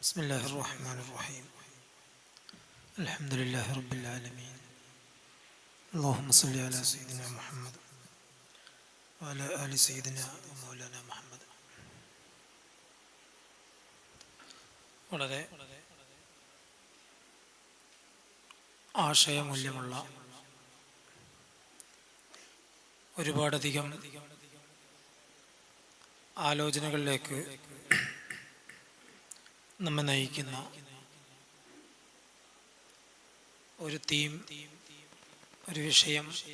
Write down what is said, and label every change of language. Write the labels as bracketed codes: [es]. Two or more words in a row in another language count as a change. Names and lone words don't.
[ar] بسم الله الرحمن الرحيم الحمد لله رب العالمين اللهم صل على سيدنا محمد وعلى آل سيدنا ومولانا محمد. [ml] വളരെ ആശയമൂല്യമുള്ള ഒരുപാടധികം ആലോചനകളിലേക്ക് നമ്മെ നയിക്കുന്ന ഒരു തീം, ഒരു വിഷയം,